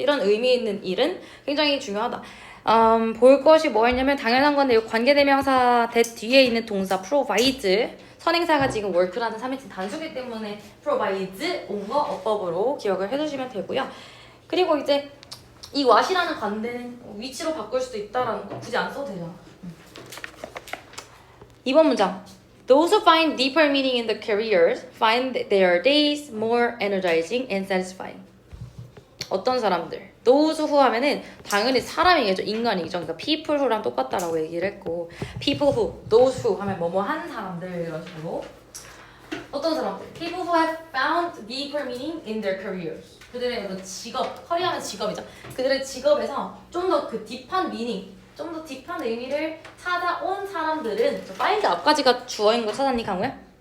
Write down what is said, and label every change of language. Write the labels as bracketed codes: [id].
[ko] 이런 의미 있는 일은 굉장히 중요하다. 볼 것이 뭐였냐면 당연한 건데 이 관계대명사 that 뒤에 있는 동사 provide 선행사가 지금 work라는 3인칭 단수기 때문에 provide 온 거 어법으로 기억을 해주시면 되고요. 그리고 이제 이 what이라는 관대는 위치로 바꿀 수도 있다라는 거 굳이 안 써도 되잖아. 2번 문장. [en] Those who find deeper meaning in the careers find their days more energizing and satisfying. [ko] 어떤 사람들? Those who 하면은 당연히 사람이겠죠. 인간이죠. 그러니까 people who랑 똑같다라고 얘기를 했고 people who, those who 하면 뭐뭐 한 사람들 이런 식으로 어떤 사람들? [en] People who have found deeper meaning in their careers. [ko] 그들의 어떤 직업, 커리어는 직업이죠. 그들의 직업에서 좀 더 그 딥한 meaning 좀 더 딥한 의미를 찾아온 사람들은 find 앞까지가 주어인 거 찾았니 강우야?